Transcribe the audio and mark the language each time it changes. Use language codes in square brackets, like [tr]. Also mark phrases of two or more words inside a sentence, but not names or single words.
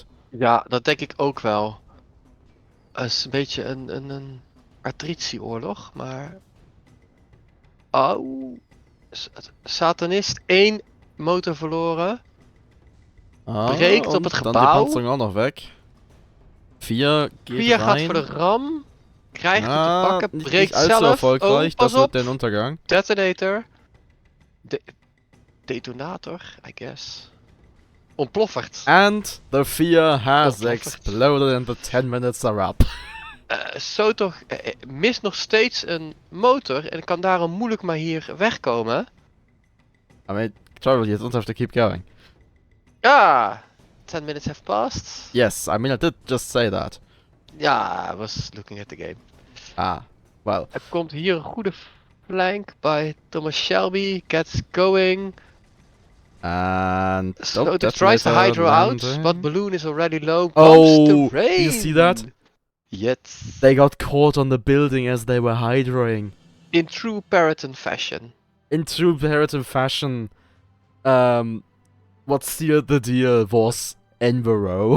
[nl] Ja, dat denk ik ook wel. Het is een beetje een artritieoorlog, maar... Oh... Satanist 1 motor verloren. Breekt op [de] und [nl] het [de] dann [nl] gebouw. [de] die Panzerung auch noch weg. 4 geht [nl] 4 gaat [de] rein. [nl] voor de ram. Krijgt het te Ja, pakken. [de] nicht [nl] Breekt [de] allzu [nl] zelf. [de] erfolgreich, [nl] Oh, pas [de] das wird [nl] op. [de] den Untergang. [en] Detonator. Detonator, I guess. [nl] Ontploffert. [en] And the 4 has [nl] Ontplofferd. [en] exploded and the 10 minutes are up. [nl] Zo toch, mist nog steeds een motor en kan daarom moeilijk maar hier wegkomen. [en] I mean, Trevil, you don't have to keep going. Ja, 10 minutes have passed. Yes, I mean, I did just say that. Ja, I was looking at the game. Ah, well. [nl] Er komt hier een goede flank bij Thomas Shelby. [en] Gets going. And... Slottskogen tries to hydro out, but balloon is already low. Oh, Bumps the rain. you see that? Yes. They got caught on the building as they were hydroing. In true Paradis fashion. In true Paradis fashion, what sealed the deal was Enviro.